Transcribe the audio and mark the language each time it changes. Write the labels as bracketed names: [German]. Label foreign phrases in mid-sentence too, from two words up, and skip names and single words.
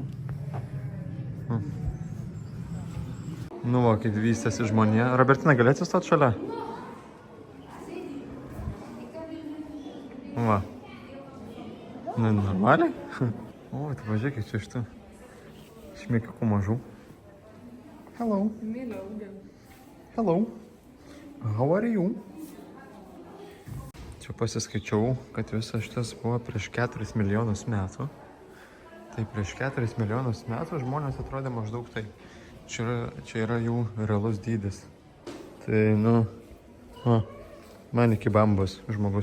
[Lithuanian] Nu va, kaip vystėsi žmonė. Robertina, gali atsistoti šalia? Va. Nu, normaliai? O, tu pažiūrėk, čia iš tų šmėkiukų mažų. [English] Hello. Hello. How are you? [Lithuanian] Čia pasiskaičiau, kad visas šitas buvo prieš 4 milijonus metų. Tai prieš 4 milijonus metų žmonės atrodė maždaug tai. Čia yra jų realus dydis. Tai, nu, man iki bambos žmogus.